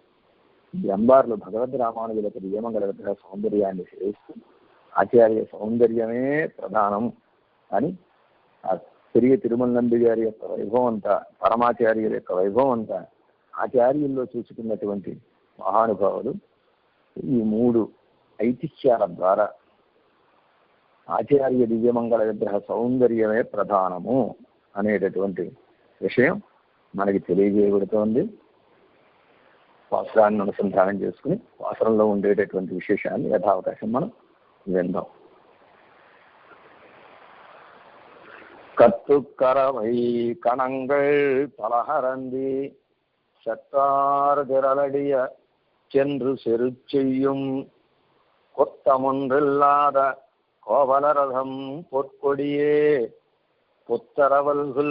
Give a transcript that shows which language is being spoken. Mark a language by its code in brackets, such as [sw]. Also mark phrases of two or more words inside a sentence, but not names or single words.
[te] ఎంబార్లు భగవద్ రామానుజులకు దివ్యమంగళ విగ్రహ సౌందర్యాన్ని సేవిస్తూ ఆచార్య సౌందర్యమే ప్రధానం అని ఆ పెరియ తిరుమల నంబి గారి యొక్క వైభవం అంతా, పరమాచార్యుల యొక్క వైభవం అంతా ఆచార్యుల్లో చూసుకున్నటువంటి మహానుభావులు ఈ 3 ఐతిహ్యాల ద్వారా ఆచార్య దివ్యమంగళ విగ్రహ సౌందర్యమే ప్రధానము అనేటటువంటి విషయం మనకి తెలియజేయబడుతోంది. పాసురాన్ని అనుసంధానం చేసుకుని పాసురంలో ఉండేటటువంటి విశేషాన్ని యథావకాశం మనం విందాం. [ta] கத்துக்கரவை கணங்கள் பலகரந்தி சத்தார் திரளடிய சென்று செரு செய்யும் கொத்தமொன்றில்லாத கோவலரதம் பொற்கொடியே புத்தரவல்கள்